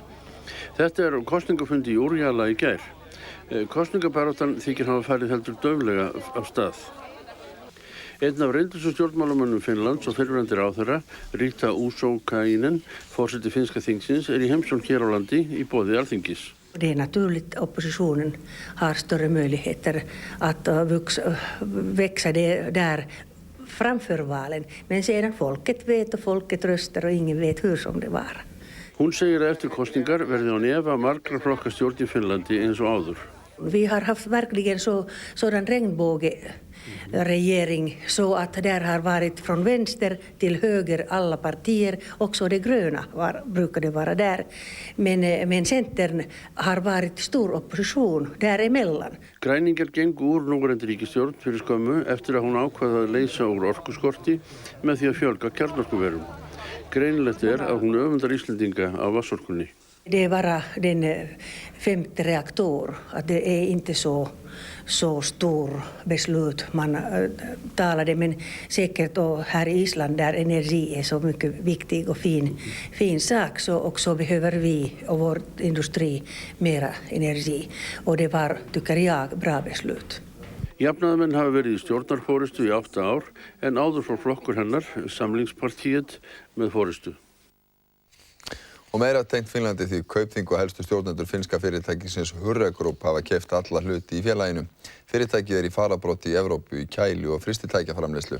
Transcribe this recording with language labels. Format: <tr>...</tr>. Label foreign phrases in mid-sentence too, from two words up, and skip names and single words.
<is>Þetta kosningafundi í Úrjala í gær. Kosningabaráttan þykir hafa farið heldur dauflega af stað. Einn af reyndustu stjórnmálamönnum Finnlands og fyrrverandi ráðherra, Riitta Uusitalo, forseti finska þingsins, í heimsókn hér á landi i boði Alþingis.</is> <sv>Det naturligt oppositionen har större möjligheter att växa där framför valen. Men sedan folket vet och folket röstar och ingen vet hur som det var.</sv> <is>Hún segir að eftir kosningar verði á nefa margra flokka stjórn í Finnlandi eins og áður.</is> <sv>Vi har haft verkligen sådan regnbågeregering så att där har varit från vänster till höger alla partier, också det gröna brukade vara där. Men Centern har varit stor opposition däremellan.</sv> <is>Græningar gengu úr núverandi ríkisstjórn fyrir skömmu eftir að hún ákvaða að leysa úr orkuskorti með því að fjölga kjarnorkuverum. Greinilegt að hún öfundar Íslendinga af vatnsorkunni.</is> <sv>Det är bara den 5:e reaktor, att det är inte så stor beslut man talade, men säkert och här i Island där energi är så mycket viktig och fin sak så också behöver vi och vår industri mera energi och det var, tycker jag, bra beslut.</sv> <is>Jafnaðarmenn hafa verið í stjórnarforystu í 8 ár en áður fór flokkur hennar, Samlingspartiet, með forystu. Og meira tengt Finnlandi því Kaupþing og helstu stjórnendur finnska fyrirtækisins Hurra Group hafa keypt alla hluti í félaginu. Fyrirtækið í fararbroddi í Evrópu í kælu og frystitækjaframleiðslu.</is>